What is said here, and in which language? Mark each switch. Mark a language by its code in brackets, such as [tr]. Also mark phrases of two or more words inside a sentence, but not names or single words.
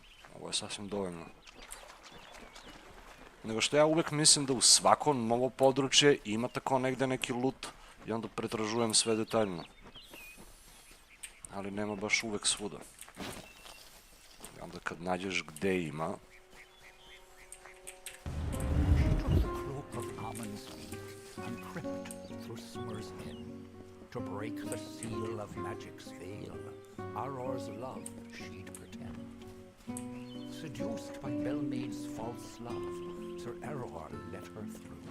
[sr] Ovo je sasvim dovoljno. Nego što ja uvek mislim da u svako novo područje ima tako negde neki loot i onda pretražujem sve detaljno. Ali nema baš uvek svuda. I onda kad nađeš gde ima... [en] To break the seal of magic's veil, Auror's love she'd pretend. Seduced by Belmaid's false love, Sir Auror let her through.